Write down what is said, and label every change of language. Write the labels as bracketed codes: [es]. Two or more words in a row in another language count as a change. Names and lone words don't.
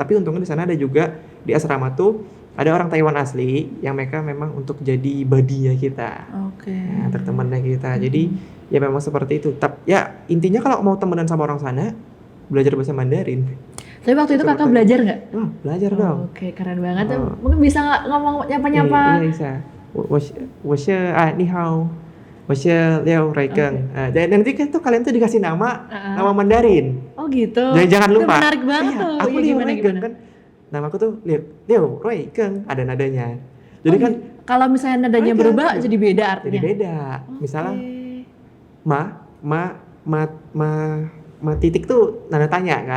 [id] Tapi untungnya di sana ada juga di asrama tuh ada orang Taiwan asli yang mereka memang untuk jadi buddy-nya kita. Oke. Nah, untuk temennya kita. Jadi ya memang seperti itu. Ya intinya kalau mau temenan sama orang sana, belajar bahasa Mandarin. Tapi waktu itu kakak Seperti- belajar nggak? Wah, belajar dong. Oke, keren banget. Oh. Mungkin bisa nggak ngomong nyapa-nyapa? Iya bisa. [zh] 你好，我是廖瑞更。 [id] Dan nanti kan tuh kalian tuh dikasih nama nama Mandarin. Oh gitu. Jangan Itu lupa. menarik banget Iya, tuh. aku Iya, Liu gimana Roy Geng gimana? kan. Namaku tuh Liu Roy Geng, ada nadanya. Jadi Oh, kan kalau misalnya nadanya Roy Geng, berubah gitu. jadi beda artinya. Jadi beda. Misalnya Oke. ma titik tuh nada tanya kan.